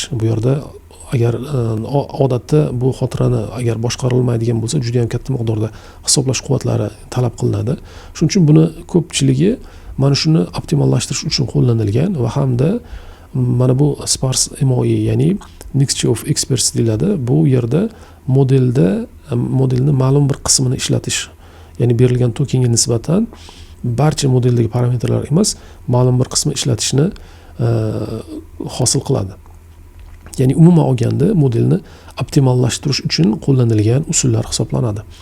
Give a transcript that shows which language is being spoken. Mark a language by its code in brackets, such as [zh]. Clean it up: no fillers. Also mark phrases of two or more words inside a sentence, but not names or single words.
[uz] Bu yerda agar odatda bu xotirani agar boshqarilmaydigan bo'lsa, juda ham katta miqdorda hisoblash quvvatlari talab qilinadi. Shuning uchun buni ko'pchiligi mana shuni optimallashtirish uchun qo'llanilgan va hamda mana bu [en] sparse MOI, [uz] ya'ni [en] mixture of experts [uz] deyiladi. Bu yerda modelni ma'lum bir qismini ishlatish, ya'ni berilgan tokenga nisbatan barcha modeldagi parametrlar emas, ma'lum bir qismi ishlatishni hosil qiladi. Ya'ni umuman olganda modelni optimallashtirish uchun qo'llanilgan usullar hisoblanadi.